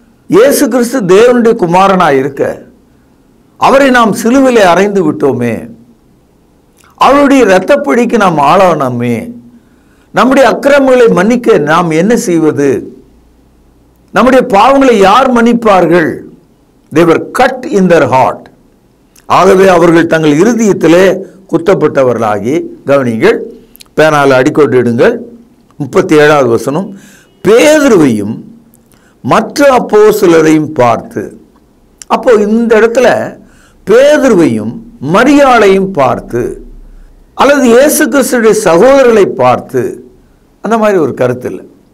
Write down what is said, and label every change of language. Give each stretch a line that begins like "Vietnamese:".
Tamil: இயேசு கிறிஸ்து தேவனுடைய குமாரனாய் இருக்க அவரை நாம் சிலுவிலே அறைந்து விட்டோமே, அவருடைய இரத்தப்படிக்கு நாம் ஆளானோமே, நம்முடைய அக்கிரமங்களை மன்னிக்க நாம் என்ன செய்வது? நம்முடைய பாவங்களை யார் மன்னிப்பார்கள்?
English: they were cut in their heart.
Tamil: ஆகவே அவர்கள் தங்கள் இருதயத்திலே குத்தப்பட்டவர்களாகி, கவனிங்கள், பேனால அடிக்கோட்டிடுங்கள், 37வது வசனம், பேதுருவையும் மற்ற அப்போஸ்தலரையும் பார்த்து. அப்போ இந்த இடத்துல பேதுருவையும் மரியாளையும் பார்த்து, அல்லது இயேசு கிறிஸ்துடைய சகோதரர்களை பார்த்து, அந்த மாதிரி ஒரு கருத்து இல்லை.